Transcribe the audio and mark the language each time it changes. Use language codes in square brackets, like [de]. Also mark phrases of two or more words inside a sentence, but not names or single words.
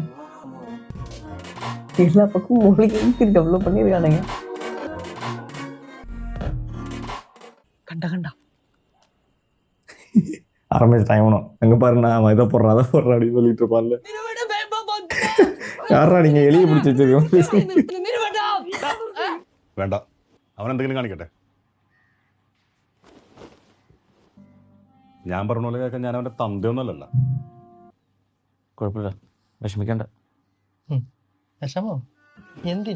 [ta] எல்லா பக்கம் மூலிகைக்கு டெவலப் பண்ணிருக்கானுங்க. கண்டா ஆரம்பிச்ச டைம் வேணும். எங்க பாரு, நான் இதை போடுறேன் அதை போடுறேன் அப்படின்னு சொல்லிட்டு இருப்பான்ல. யாரா நீங்க எலியை பிடிச்சி வச்சிருக்கோம்? [ml] വേണ്ട, അവൻ എന്തെങ്കിലും കാണിക്കട്ടെ. ഞാൻ പറഞ്ഞ പോലെ കേൾക്കാൻ ഞാൻ അവന്റെ തന്തയൊന്നുമല്ലല്ലോ. കുഴപ്പമില്ല, വിഷമിക്കണ്ട. വിഷമോ? എന്തിന്?